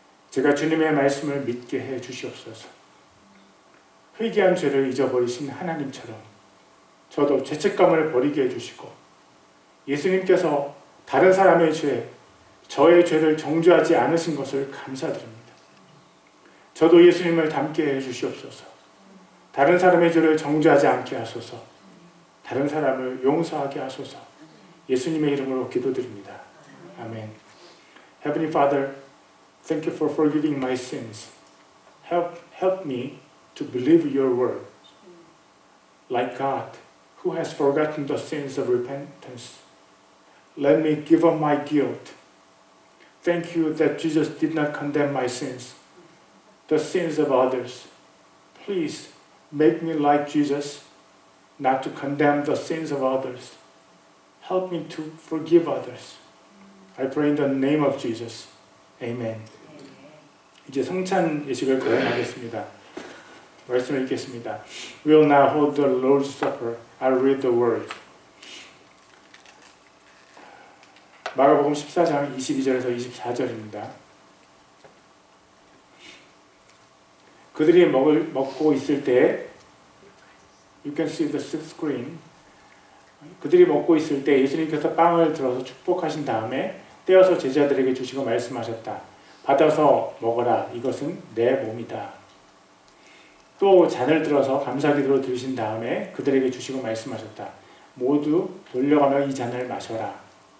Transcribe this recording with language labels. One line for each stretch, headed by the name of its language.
Korean: 제가 주님의 말씀을 믿게 해 주시옵소서. 회개한 죄를 잊어버리신 하나님처럼 저도 죄책감을 버리게 해주시고 예수님께서 다른 사람의 죄, 저의 죄를 정죄하지 않으신 것을 감사드립니다. 저도 예수님을 닮게 해주시옵소서. 다른 사람의 죄를 정죄하지 않게 하소서. 다른 사람을 용서하게 하소서. 예수님의 이름으로 기도드립니다. 아멘.
English: Heavenly Father, thank you for forgiving my sins. Help me to believe your word. Like God, who has forgotten the sins of repentance, let me give up my guilt. Thank you that Jesus did not condemn my sins, the sins of others. Please make me like Jesus, not to condemn the sins of others. Help me to forgive others. I pray in the name of Jesus. Amen.
Korean: 이제 성찬 예식을 거행하겠습니다. 말씀을 읽겠습니다.
English: We will now hold the Lord's Supper. I'll read the word.
Korean: 마가복음 14장 22절에서 24절입니다. 그들이 먹고 있을 때 You can see the screen. 그들이 먹고 있을 때 예수님께서 빵을 들어서 축복하신 다음에 떼어서 제자들에게 주시고 말씀하셨다. 받아서 먹어라. 이것은 내 몸이다. 또 잔을 들어서 감사기도로 드리신 다음에 그들에게 주시고 말씀하셨다. 모두 돌려가며 이 잔을 마셔라.